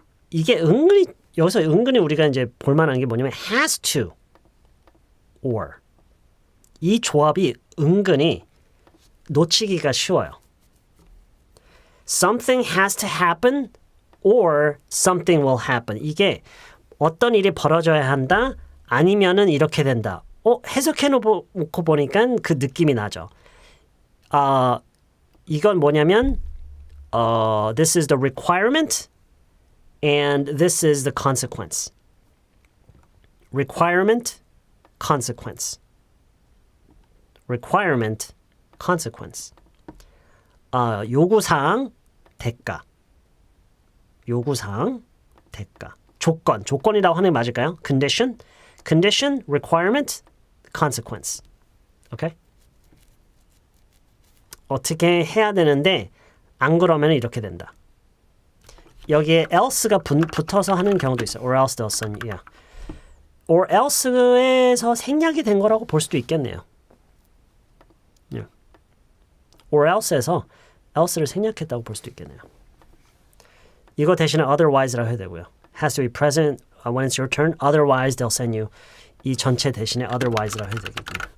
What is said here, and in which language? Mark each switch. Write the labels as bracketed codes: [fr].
[ko] 이게 여기서 은근히 우리가 이제 볼만한 게 뭐냐면 [en] has to, or. [ko] 이 조합이 은근히 놓치기가 쉬워요. [en] Something has to happen, or something will happen. [ko] 이게 어떤 일이 벌어져야 한다, 아니면은 이렇게 된다. 해석해놓고 보니까 그 느낌이 나죠. 이건 뭐냐면 [en] this is the requirement and this is the consequence. Requirement, consequence. Requirement, consequence. [ko] 요구사항, 대가. 요구사항, 대가. 조건이라고 하는 게 맞을까요? [en] Condition, requirement, consequence. [ko] 오케이? 어떻게 해야 되는데 안 그러면 이렇게 된다. 여기에 else가 붙어서 하는 경우도 있어요. [en] Or else they'll send you. Yeah. [ko] Or else에서 생략이 된 거라고 볼 수도 있겠네요. [en] Yeah. or else [ko] 에서 else를 생략했다고 볼 수도 있겠네요. 이거 대신에 otherwise라고 해야 되고요. [en] Has to be present when it's your turn. Otherwise, they'll send you. [ko] 이 전체 대신에 otherwise라고 해야 되겠군요.